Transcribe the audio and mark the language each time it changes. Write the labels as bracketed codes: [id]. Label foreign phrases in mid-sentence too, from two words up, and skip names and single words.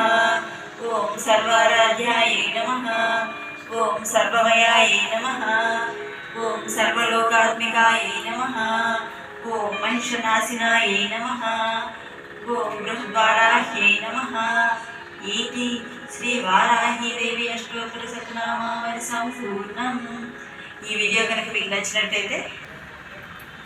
[sa] ॐ सर्वाराध्यायै नमः। ॐ सर्वमयायै नमः। ॐ सर्वलोकात्मिकायै नमः। ॐ महिषनाशिनायै नमः। ॐ बृहद्वाराह्यै नमः। इति శ్రీ వారాహీదేవి అష్టోత్తర శతనామావళి సంపూర్ణం. [te] ఈ వీడియో కనుక మీకు నచ్చినట్టయితే